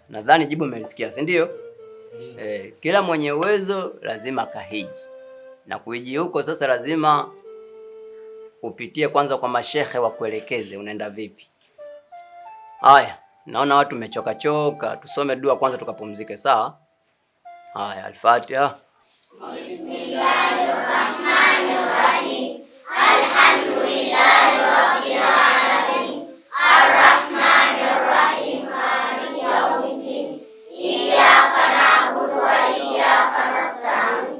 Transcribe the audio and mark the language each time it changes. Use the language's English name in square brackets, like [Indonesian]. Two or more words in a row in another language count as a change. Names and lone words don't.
[Swahili] Nadhani jibu umelisikia, si ndio? Kila mwenye uwezo lazima kahiji. Na kuhiji huko sasa lazima upitie kwanza kwa mashehe wa kuelekeze unaenda vipi. Haya, naona watu mechoka choka, tusome dua kwanza tukapumzike, sawa? Haya, [Arabic] Al-Fatiha. بسم الله الرحمن الرحيم. الحمد لله رب العالمين. الرحمن الرحيم مالك يوم الدين. إياك نعبد وإياك نستعين.